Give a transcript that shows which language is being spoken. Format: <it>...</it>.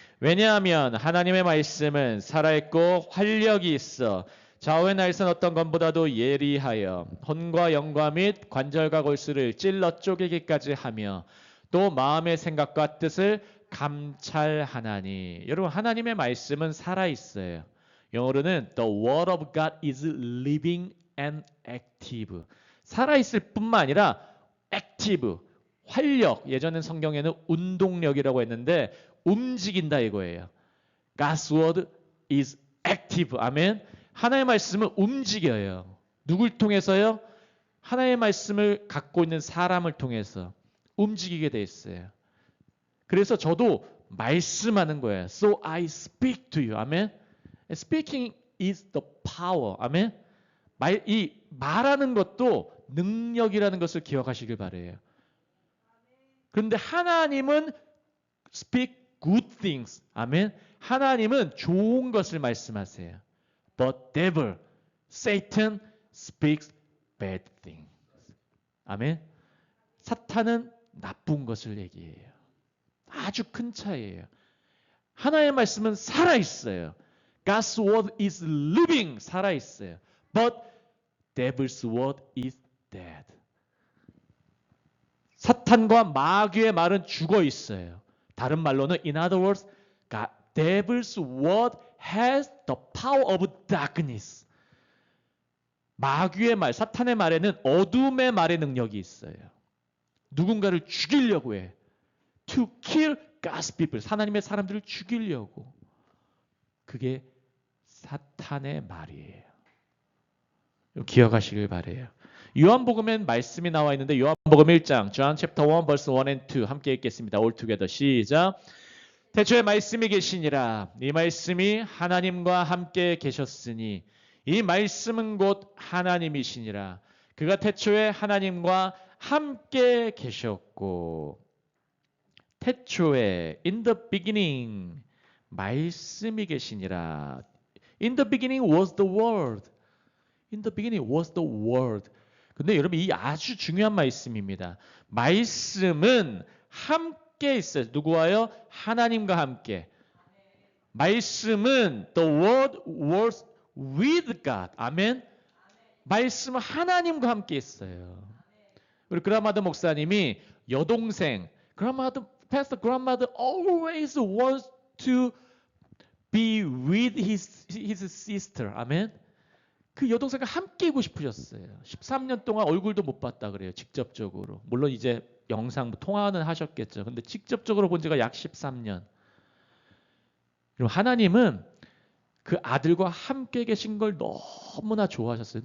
<ko>왜냐하면 하나님의 말씀은 살아있고 활력이 있어 좌우의 날선 어떤 것보다도 예리하여 혼과 영과 및 관절과 골수를 찔러 쪼개기까지 하며 또 마음의 생각과 뜻을 감찰하나니. 여러분 하나님의 말씀은 살아있어요. 영어로는</ko> <en>The word of God is living and active.</en> <ko>살아있을 뿐만 아니라 active, 활력. 예전엔 성경에는 운동력이라고 했는데 움직인다 이거예요.</ko> <en>God's word is active. 아멘.</en> <ko>하나님의 말씀은 움직여요. 누굴 통해서요? 하나님의 말씀을 갖고 있는 사람을 통해서 움직이게 돼 있어요. 그래서 저도 말씀하는 거예요.</ko> <en>So I speak to you. 아멘. Speaking is the power. 아멘.</en> <ko>이 말하는 것도 능력이라는 것을 기억하시길 바라요. 그런데 하나님은</ko> <en>speak good things.</en> <ko>아멘. 하나님은 좋은 것을 말씀하세요.</ko> <en>But devil, Satan speaks bad things.</en> <ko>아멘. 사탄은 나쁜 것을 얘기해요. 아주 큰 차이예요. 하나님의 말씀은 살아있어요.</ko> <en>God's word is living,</en> <ko>살아있어요.</ko> <en>But devil's word is dead.</en> <ko>사탄과 마귀의 말은 죽어 있어요. 다른 말로는</ko> <en>in other words, God, devil's word has the power of darkness.</en> <ko>마귀의 말, 사탄의 말에는 어둠의 말의 능력이 있어요. 누군가를 죽이려고 해.</ko> <en>To kill God's people.</en> <ko>하나님의 사람들을 죽이려고. 그게 사탄의 말이에요. 기억하시길 바래요. 요한복음엔 말씀이 나와 있는데 요한복음 1장</ko> <en>John chapter 1 verse 1 and 2</en> <ko>함께 읽겠습니다.</ko> <en>All together 시작.</en> <ko>태초에 말씀이 계시니라. 이 말씀이 하나님과 함께 계셨으니 이 말씀은 곧 하나님이시니라. 그가 태초에 하나님과 함께 계셨고 태초에</ko> <en>in the beginning</en> <ko>말씀이 계시니라.</ko> <en>In the beginning was the word. In the beginning was the word.</en> <ko>근데 여러분 이 아주 중요한 말씀입니다. 말씀은 함께 있어요. 누구와요? 하나님과 함께.</ko> <en>말씀은 the word was with God.</en> <ko>아멘. 말씀은 하나님과 함께 있어요. 우리 그라마드 목사님이 여동생,</ko> <en>Pastor Grandmother always wants to be with his sister.</en> <ko>아멘. 그 여동생과 함께이고 싶으셨어요. 13년 동안 얼굴도 못 봤다 그래요. 직접적으로. 물론 이제 영상 통화는 하셨겠죠. 근데 직접적으로 본 지가 약 13년. 그리고 하나님은 그 아들과 함께 계신 걸 너무나 좋아하셨어요.</ko>